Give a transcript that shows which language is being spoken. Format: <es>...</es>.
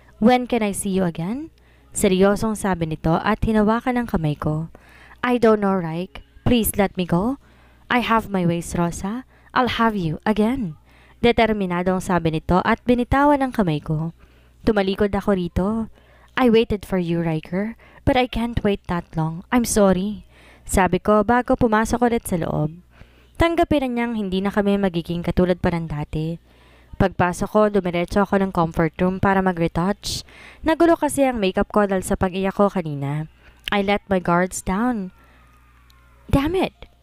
<en>When can I see you again?</en> <tl>Seryosong sabi nito at hinawakan ang kamay ko.</tl> <en>I don't know, Rike. Please let me go. I have my ways, Rosa. I'll have you again.</en> <tl>Determinadong sabi nito at binitawan ang kamay ko. Tumalikod ako rito.</tl> <en>I waited for you, Riker, but I can't wait that long. I'm sorry.</en> <tl>Sabi ko bago pumasok ulit sa loob. Tanggapin na niyang hindi na kami magiging katulad pa ng dati. Pagpasok ko, dumiretso ako ng comfort room para mag-retouch. Nagulo kasi ang makeup ko dahil sa pag-iyak ko kanina.</tl> <en>I let my guards down. Damn it!</en>